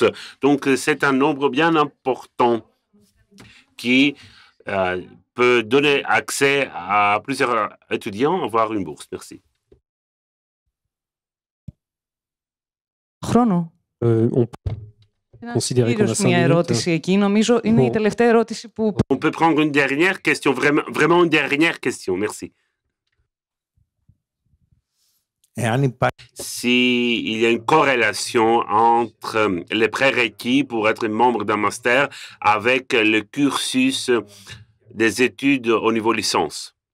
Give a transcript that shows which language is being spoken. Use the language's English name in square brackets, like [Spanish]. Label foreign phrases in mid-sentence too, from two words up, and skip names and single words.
[French] Donc, c'est un nombre bien important qui peut donner accès à plusieurs étudiants à avoir une bourse. Merci. [Greek] Χρόνο. [French] On peut considérer qu'on a 5 [Greek] Μια [French] minutes. [Greek] ερώτηση εκεί. Νομίζω είναι η τελευταία ερώτηση που... [French] On peut prendre une dernière question, vraiment une dernière question. Merci. S'il y a une corrélation entre les prérequis pour être membre d'un master avec le cursus des études au niveau licence.